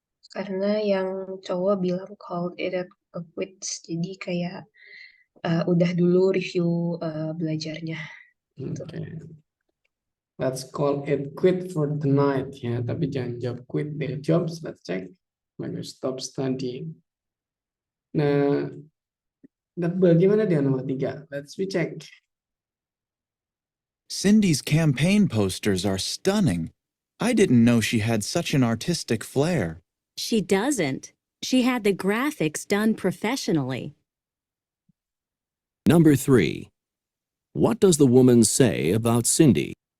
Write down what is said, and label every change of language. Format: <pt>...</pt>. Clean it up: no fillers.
<id>Karena yang cowok bilang</id> <en>called it a quits,</en> <id>jadi kayak udah dulu review belajarnya.</id> <en>Okay. Let's call it quit for tonight ya,</en> <id>tapi jangan jawab</id> <en>quit their jobs. Let's check.</en> <id>Bagus,</id> <en>stop studying.</en> <id>Nah, bagaimana dengan nomor 3?</id> <en>Let's recheck. Cindy's campaign posters are stunning. I didn't know she had such an artistic flair. She doesn't. She had the graphics done professionally. Number 3. What does the woman say about Cindy?</en>